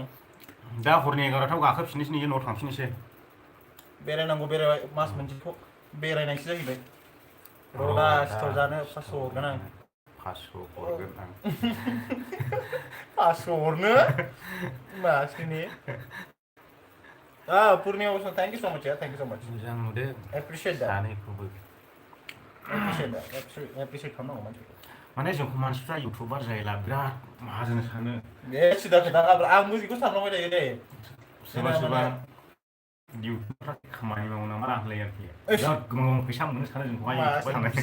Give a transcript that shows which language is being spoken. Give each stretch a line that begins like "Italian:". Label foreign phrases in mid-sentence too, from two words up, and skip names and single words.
Bodo: दा हरनि 11टायाव गाखोफिननोसै न'आव थांफिननोसै बेरायनांगौ बेरायबाय मास मोनसेखौ बेरायनायसो जाहैबाय र'दा सिथाव जानो 500 हरगोन आं 500 हरगोन आं
English: 500
Bodo: हरनो मासनि
English: Purnia also thank you so much, yeah. Thank you so much.
Bodo: मोजां नुदों
English: Appreciate that.
Bodo: सानैखौबो Appreciate खालामनांगौ मानसिखौ माने जोंखौ मानसिफ्रा इउटुबार जायोला बिराद माहाजोन सानो दे सिदा खोथा आंबो बेखौ सानलांबाय थायो दे सोरबा सोरबा इउटुबफ्रा खामानि मावो नामा रांलायो आरोखि बिराद गोबां फैसा मोनो सानो जोंखौहाय इउटुबार थांनानै